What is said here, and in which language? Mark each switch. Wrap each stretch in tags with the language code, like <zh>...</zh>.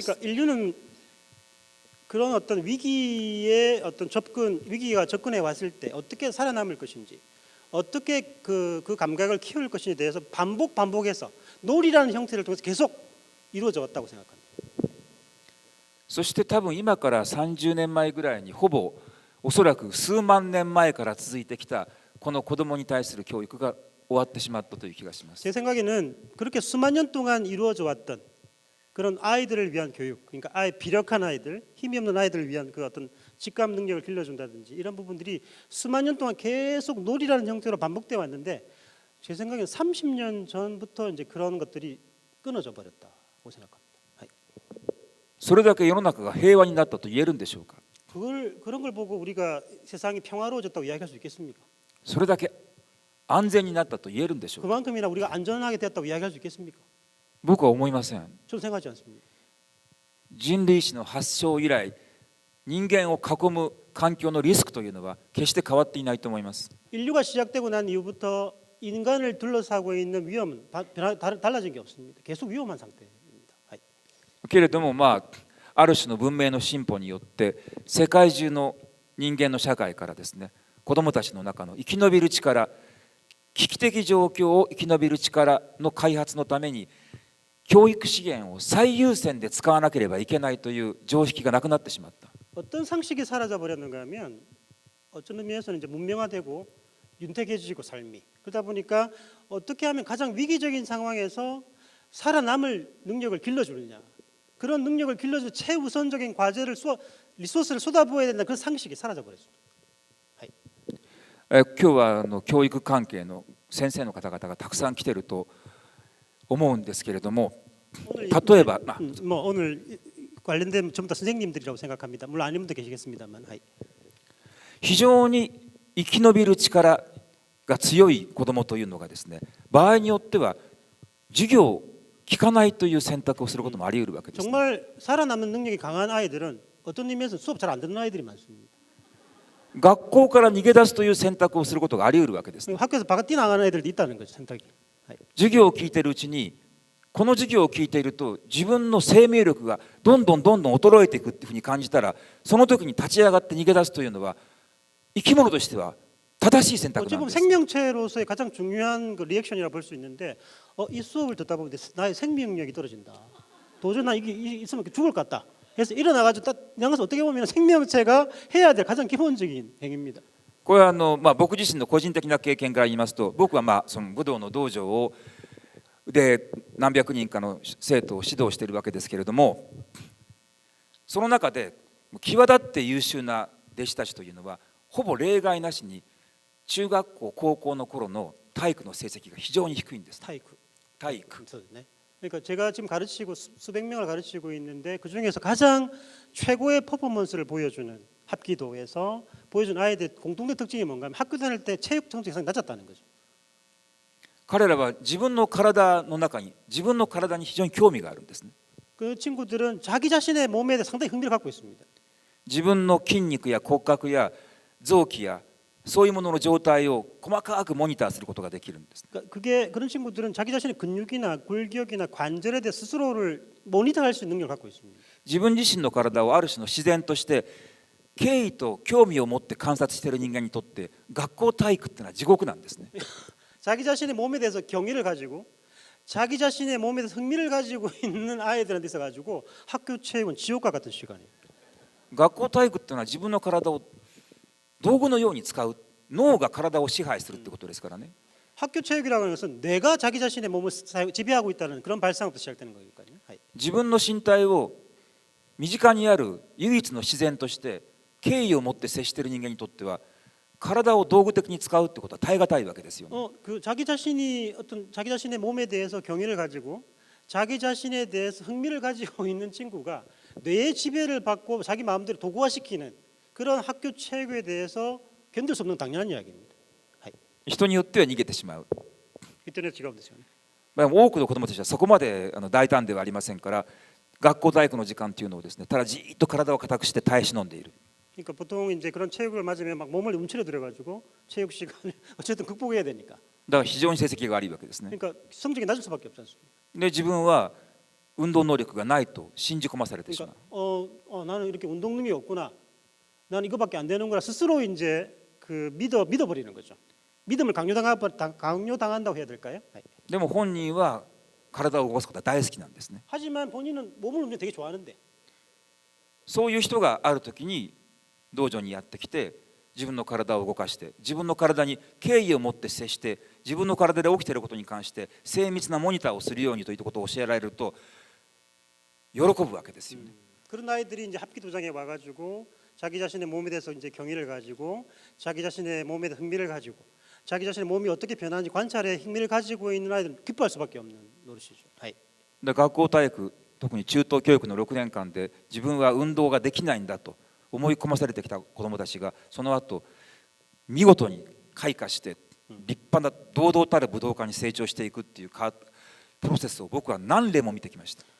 <ko>그러니까 인류는 그런 어떤 위기에 어떤 위기가 접근해 왔을 때 어떻게 살아남을 것인지, 어떻게 그 감각을 키울 것인지에 대해서 반복해서 놀이라는 형태를 통해서 계속 이루어져 왔다고 생각합니다.</ko> <ja>そして多分今から30年前ぐらいにおそらく数万年前から続いてきたこの子供に対する教育が終わってしまったという気がします。</ja> <ko>제 생각에는 그렇게 수만 년 동안 이루어져 왔던 그런 아이들을 위한 교육, 그러니까 비력한 아이들, 힘이 없는 아이들을 위한 그 어떤 직감 능력을 길러준다든지 이런 부분들이 수만 년 동안 계속 놀이라는 형태로 반복돼 왔는데 제 생각에는 30년 전부터 이제 그런 것들이 끊어져 버렸다고 생각합니다.</ko> <ja>それだけ世の中が平和になったと言えるんでしょうか。</ja> <ko>그런 걸 보고 우리가 세상이 평화로워졌다고 이야기할 수 있겠습니까?</ko> <ja>それだけ安全になったと言えるんでしょうか。</ja> <ko>그만큼이나 우리가 안전하게 됐다고 이야기할 수 있겠습니까?</ko> <ja>僕は思いません。</ja> <ko>저는 생각하지 않습니다.</ko> <ja>人類史の発祥以来、人間を囲む環境のリスクというのは決して変わっていないと思います。</ja> <ko>인류가 시작되고 난 이후부터 인간을 둘러싸고 있는 위험은 달라진 게 없습니다. 계속 위험한 상태입니다.</ko> <ja>けれどもある種の文明の進歩によって世界中の人間の社会からですね、子どもたちの中の生き延びる力、危機的状況を生き延びる力の開発のために教育資源を最優先で使わなければいけないという常識がなくなってしまった。</ja> <ko>어떤 상식이 사라져 버렸는가 하면 어떤 의미에서는 이제 문명화되고 윤택해지고 삶이 그러다 보니까 어떻게 하면 가장 위기적인 상황에서 살아남을 능력을 길러주느냐, 그런 능력을 길러줄 최우선적인 리소스를 쏟아부어야 된다, 그런 상식이 사라져 버렸습니다.</ko> <ja>今日は教育関係の先生の方々がたくさん来てると思うんですけれども、</ja> <ko>오늘</ko> <ja>例えば、</ja> <ko>뭐 오늘 관련된 전부 다 선생님들이라고 생각합니다. 물론 아닌 분도 계시겠습니다만.</ko> <ja>非常に生き延びる力が強い子どもというのがですね、場合によっては授業を聞かないという選択をすることもあり得るわけです。</ja> <ko>정말 살아남는 능력이 강한 아이들은 어떤 의미에서 수업 잘 안 듣는 아이들이 많습니다.</ko> <ja>学校から逃げ出すという選択をすることがあり得るわけです。</ja> <ko>학교에서 바깥 뛰어나가는 애들도 있다는 거죠, 선택이.</ko> <ja>授業を聞いているうちに、この授業を聞いていると自分の生命力がどんどん衰えていくっていうふうに感じたら、その時に立ち上がって逃げ出すというのは生き物としては正しい選択</ja> <ko>어찌</ko> <ja>です。</ja> <ko>생명체로서의 가장 중요한 그 리액션이라 볼 수 있는데, 이 수업을 듣다 보면 나의 생명력이 떨어진다. 도저히 나 이게 있으면 죽을 것 같다. 그래서 일어나가지고 딱 양에서 어떻게 보면 생명체가 해야 될 가장 기본적인 행위입니다.</ko> <ja>これは僕自身の個人的な経験から言いますと、僕はその武道の道場をで何百人かの生徒を指導しているわけですけれども、その中で際立って優秀な弟子たちというのはほぼ例外なしに中学校高校の頃の体育の成績が非常に低いんです。体育。</ja> <ko>네. 그러니까 제가 지금 가르치고 수백 명을 가르치고 있는데, 그 중에서 가장 최고의 퍼포먼스를 보여주는 합기도에서 보여준 아이들 공통된 특징이 뭔가 하면 학교 다닐 때 체육 성적이 상당히 낮았다는 거죠.</ko> <ja>彼らは自分の体の中に自分の体に非常に興味があるんですね。</ja> <ko>그 친구들은 자기 자신의 몸에 대해 상당히 흥미를 갖고 있습니다.</ko> <ja>自分の筋肉や骨格や臓器やそういうものの状態を細かくモニターすることができるんです。</ja> <ko>그런 친구들은 자기 자신의 근육이나 골격이나 관절에 대해 스스로를 모니터할 수 있는 능력을 갖고 있습니다.</ko> <ja>自分自身の体をある種の自然として敬意と興味を持って観察している人間にとって学校体育っていうのは地獄なんですね。</ja> <ko>자기 자신의 몸에 대해서 경의를 가지고 자기 자신의 몸에 대해서 흥미를 가지고 있는 아이들한테 있어가지고 학교 체육은 지옥과 같은 시간이에요.</ko> <ja>学校体育っていうのは自分の体を道具のように使う、脳が体を支配するってことですからね。</ja> <ko>학교 체육이라고 하는 것은 내가 자기 자신의 몸을 지배하고 있다는 그런 발상부터 시작되는 거니까요.</ko> <ja>自分の身体を身近にある唯一の自然として敬意を持って接している人間にとっては体を道具的に使うってことは耐え難いわけですよね。</ja> <ko>그 자기 자신이 어떤 자기 자신의 몸에 대해서 경의를 가지고 자기 자신에 대해서 흥미를 가지고 있는 친구가 뇌의 지배를 받고 자기 마음대로 도구화시키는 그런 학교 체육에 대해서 견딜 수 없는 당연한 이야기입니다.</ko> <ja>人によっては逃げてしまう。 인터넷 지갑ですよね。多くの子どもたちはそこまで大胆ではありませんから、学校体育の時間というのをですね、ただじっと体を硬くして耐え忍んでいる。</ja> <ko>그러니까 보통 이제 그런 체육을 맞으면 막 몸을 움츠려 들어 가지고 체육 시간을 어쨌든 극복해야 되니까.</ko> <ja>だから非常に成績が悪いわけですね。</ja> <ko>그러니까 성적이 낮을 수밖에 없지 않습니까?</ko> <ja>で自分は運動能力がないと信じ込まされてしまう。</ja> <ko>그러니까 나는 이렇게 운동 능력이 없구나. 나는 이거밖에 안 되는구나. 스스로 이제 그 믿어버리는 거죠. 믿음을 강요당한다고 해야 될까요?</ko> <ja>でも本人は体を動かすことは大好きなんですね。</ja> <ko>하지만 본인은 몸을 움직이는 되게 좋아하는데.</ko> <ja>そういう人がある時に道場にやってきて、自分の体を動かして自分の体に敬意を持って接して自分の体で起きていることに関して精密なモニターをするようにということを教えられると喜ぶわけですよね。</ja> <ko>그런 아이들이 이제 합기도장에 와가지고 자기 자신의 몸에 대해서 이제 경의를 가지고 자기 자신의 몸에 대해 흥미를 가지고 자기 자신의 몸이 어떻게 변하는지 관찰에 흥미를 가지고 있는 아이들은 기뻐할 수밖에 없는 노릇이죠.</ko> <ja>で学校体育、特に中等教育の6年間で自分は運動ができないんだと思い込まされてきた子どもたちがその後見事に開花して立派な堂々たる武道家に成長していくっていうプロセスを僕は何例も見てきました。</ja>